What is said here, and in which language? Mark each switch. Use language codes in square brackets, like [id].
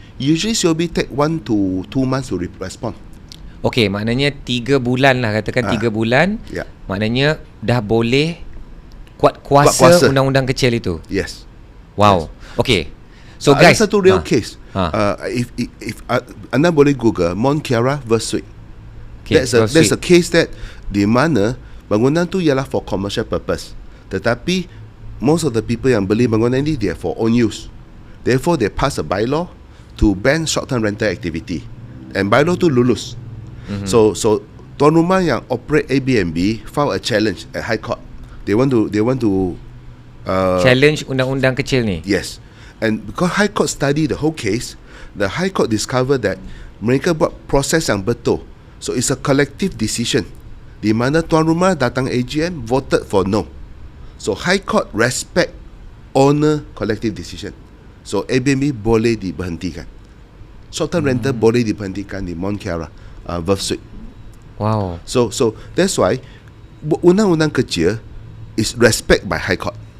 [en] Usually COB take 1 to 2 months to respond. [ms] Okay, maknanya 3 bulan lah, katakan 3 bulan. Maknanya dah boleh kuat kuasa undang-undang kecil itu. [en] Yes. Wow. Okay. So guys, [ms] ada satu [en] real case. If [ms] anda boleh Google Mont Kiara versus Suite. [en] There's a case that [ms] di mana bangunan tu ialah [en] for commercial purpose, [ms] tetapi [en] most of the people [ms] yang beli bangunan ni dia [en] for own use. Therefore they pass a bylaw to ban short-term rental activity, and bylaw tu lulus. [ms] So tuan rumah yang [en] operate Airbnb file a challenge at High Court. They want to challenge [ms] undang-undang kecil ni. [en] Yes. And because High Court study the whole case, the High Court discover that [ms] mereka buat proses yang betul. [en] So it's a collective decision, [ms] di mana tuan rumah datang [en] AGM voted for no. So High Court respect owner collective decision. So Airbnb [ms] boleh diberhentikan. Short term rental boleh diberhentikan di Mont Kiara versus. [en] Wow. So that's why [ms] undang-undang kecil [en] is respect by High Court.